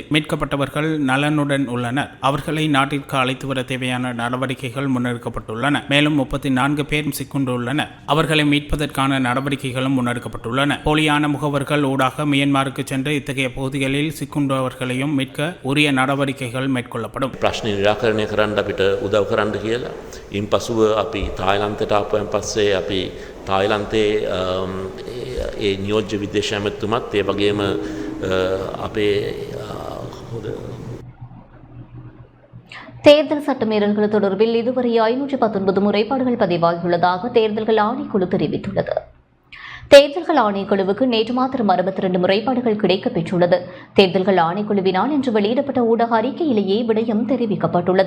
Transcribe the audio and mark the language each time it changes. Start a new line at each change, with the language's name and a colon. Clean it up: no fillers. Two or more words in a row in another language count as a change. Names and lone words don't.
Tamil: மீட்கப்பட்டவர்கள் நலனுடன் உள்ளனர். அவர்களை நாட்டிற்கு அழைத்து வர தேவையான நடவடிக்கைகள் முன்னெடுக்கப்பட்டுள்ளன. மேலும் 34 பேர் சிக்குண்டுள்ளனர். அவர்களை மீட்பதற்கான நடவடிக்கைகளும் முன்னெடுக்கப்பட்டுள்ளன. போலியான முகவர்கள் ஊடாக மியான்மருக்கு சென்று இத்தகைய பகுதிகளில் சிக்குண்டவர்களையும் மீட்க உரிய நடவடிக்கைகள் மேற்கொள்ளப்படும்.
Sinhala: ප්‍රශ්න නිරාකරණය කරන්න අපිට උදව් කරන්න කියලා. ඉන් පසුව අපි තායිලන්තයට ආපුවෙන් පස්සේ අපි තායිලන්තයේ ඒ නියෝජ්‍ය විදේශ ඇමතිතුමත් ඒ වගේම අපේ
Tamil: தேர்தல் சட்டமீறல்கள் தொடர்பில் இதுவரை 519 முறைப்பாடுகள் பதிவாகியுள்ளதாக தேர்தல்கள் ஆணைக்குழு தெரிவித்துள்ளது. தேர்தல்கள் ஆணைக்குழுவுக்கு நேற்று மாத்திரம் 62 முறைப்பாடுகள் கிடைக்கப்பெற்றுள்ளது. தேர்தல்கள் ஆணைக்குழுவினால் இன்று வெளியிடப்பட்ட ஊடக அறிக்கையிலேயே விடயம் தெரிவிக்கப்பட்டுள்ளது.